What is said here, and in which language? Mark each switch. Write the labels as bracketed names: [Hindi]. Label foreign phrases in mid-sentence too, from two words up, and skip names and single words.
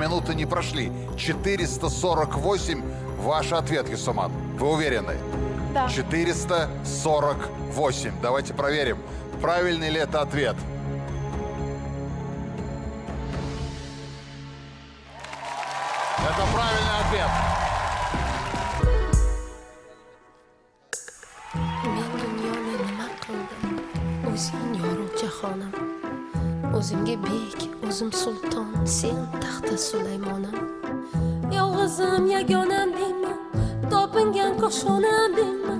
[Russian] минуты не прошли. 448 ваш ответ, Юсуман. Вы уверены? Да. 448. Давайте проверим, правильный ли это ответ. Это правильный ответ. [Uzbek] Men dunyoni nima qildim? O'zing yorug' jahonim. O'zimga bek, o'zim sulton, sen taxta Sulaymonim. Yolg'izim yagonam deyman, topingan qo'shonam deyman.